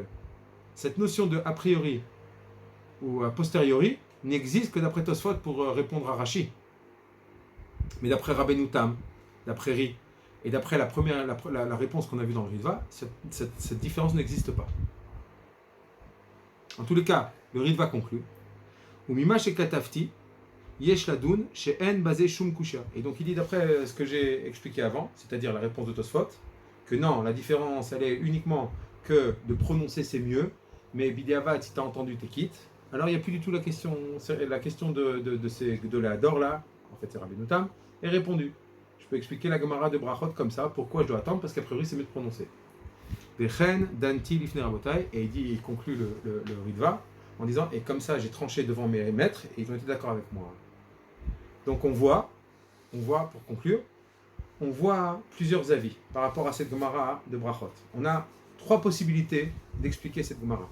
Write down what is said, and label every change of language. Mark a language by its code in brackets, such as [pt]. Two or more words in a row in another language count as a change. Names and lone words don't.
[fr] Cette notion de a priori ou a posteriori n'existe que d'après Tosfot pour répondre à Rashi. Mais d'après Rabbeinu Tam, d'après Ri, et d'après la réponse qu'on a vue dans le Ritva, cette différence n'existe pas. En tous les cas, le Ritva conclut [he] ומה שכתבתי יש לדון שאין בזה שום קושיא. [fr] Et donc il dit d'après ce que j'ai expliqué avant, c'est-à-dire la réponse de Tosfot, que non, la différence elle est uniquement que de prononcer c'est mieux, mais Bidiavad, si tu as entendu, t'es quitte. Alors il n'y a plus du tout la question de la Dor là, en fait c'est Rabbeinu Tam, est répondue. Je peux expliquer la Gemara de Brachot comme ça, pourquoi je dois attendre, parce qu'a priori c'est mieux de prononcer. [he] וכן דנתי לפני רבותי, [fr] et il conclut le Ritva en disant, et comme ça j'ai tranché devant mes maîtres, et ils ont été d'accord avec moi. Donc on voit, pour conclure, on voit plusieurs avis par rapport à cette Gemara de Brachot. On a 3 possibilités d'expliquer cette Gemara.